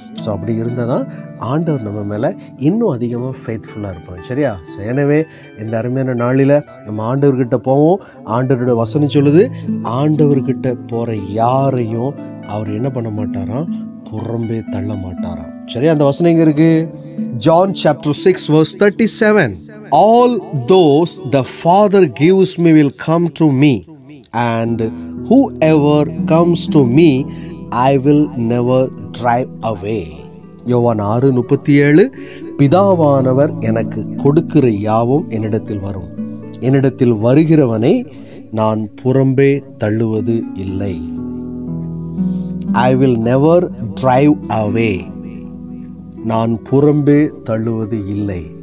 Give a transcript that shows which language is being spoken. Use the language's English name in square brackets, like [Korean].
[Tamil] So அப்படி இருந்தால் தான் ஆண்டவர் நம்ம மேலே இன்னும் அதிகமாக ஃபெய்த்ஃபுல்லாக இருப்பாங்க. சரியா? ஸோ எனவே இந்த அருமையான நாளில் நம்ம ஆண்டவர்கிட்ட போவோம். ஆண்டவரோட வசனம் சொல்லுது, ஆண்டவர்கிட்ட போகிற யாரையும் அவர் என்ன பண்ண மாட்டாராம், புறம்பே தள்ள மாட்டாராம். சரியா? அந்த வசனம் எங்கே இருக்கு? [English] John chapter 6 verse 37. All those the Father gives me will come to me, and whoever comes to me I will never drive away. [Tamil] யோவான் 6:37. பிதாவானவர் எனக்கு கொடுக்கிற யாவும் என்னிடத்தில் வரும், என்னிடத்தில் வருகிறவனை நான் புறம்பே தள்ளுவது இல்லை. [English] I will never drive away. [Tamil] நான் புறம்பே தள்ளுவது இல்லை.